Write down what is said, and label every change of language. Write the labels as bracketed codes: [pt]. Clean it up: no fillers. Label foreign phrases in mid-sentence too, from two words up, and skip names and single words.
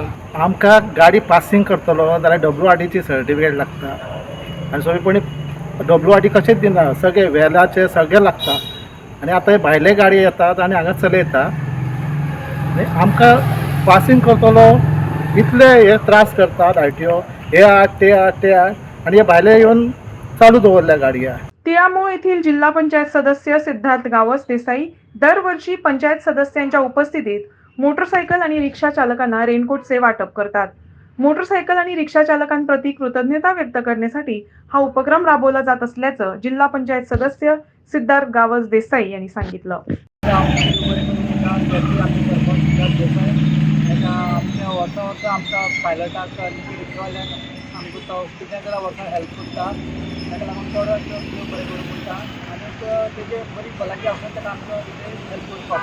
[kok] आमकां गाडी पासींग करतलो जाल्यार WRTची सर्टिफिकेट लागता आनी सोयीपणी WRT कशेंच दिना, सगळे वेलाचे सगळे लागता. आनी आतां हे भायले गाडी येतात आनी हांगा चलयता आनी आमकां पासींग करतलो इतले हे त्रास करतात RTO, हे हाड ते हाड आनी हे भायले येवन चालू दवरल्या गाडया. [mr] तिळामोळ येथील जिल्हा पंचायत सदस्य सिद्धार्थ गावस देसाई दरवर्षी पंचायत सदस्यांच्या उपस्थितीत मोटरसायकल आणि रिक्षा चालकांना रेनकोटचे वाटप करतात. मोटरसायकल आणि रिक्षा चालकांप्रती कृतज्ञता व्यक्त करण्यासाठी हा उपक्रम राबवला जात असल्याचं जिल्हा पंचायत सदस्य सिद्धार्थ गावस देसाई यांनी सांगितलं. [kok] आमच्या पायलटाक रिक्षावाल्यांक आमकां तो कितें जाल्यार वचून हेल्प करता, ताका लागून चड बरें करूंक पडटा आनी तेजे बरी भलायकी आसा ताका आमकां हेल्प करपाक.